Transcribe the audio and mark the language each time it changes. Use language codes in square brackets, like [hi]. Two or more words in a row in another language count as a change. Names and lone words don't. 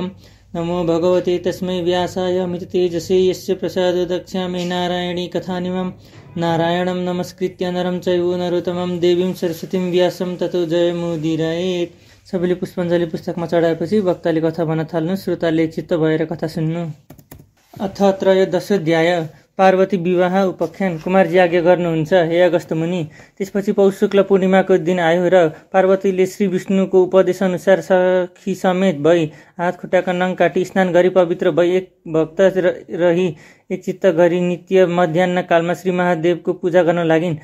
[sa] नमो भगवते तस्मै व्यासाय अमिततेजसे यस्य प्रसादो दक्ष्यामि नारायणी कथानिमं। नारायणं नमस्कृत्य नरं चैव नरोत्तमं देवीं सरस्वतीं व्यासं ततो जयमुदीरयेत्। [ne] सबैले पुष्पाञ्जली पुस्तकमा चढाएपछि वक्ताले कथा भन्न थाल्नु, श्रोताले चित्त भएर कथा सुन्नु। [sa] अथ त्रयोदशोऽध्याय। पार्वती विवाह उपाख्यान। [ne] कुमारजी आज्ञा गर्नुहुन्छ हे अगस्त्य मुनि। त्यसपछि पौष शुक्ल पूर्णिमाको दिन आयो र पार्वतीले श्री विष्णुको उपदेश अनुसार सखी समेत भई हात खुट्टाका नङ काटी स्नान गरी पवित्र भई एक भक्त रही एक चित्त गरी नित्य मध्याह्न कालमा श्री महादेवको पूजा गर्न लागिन्।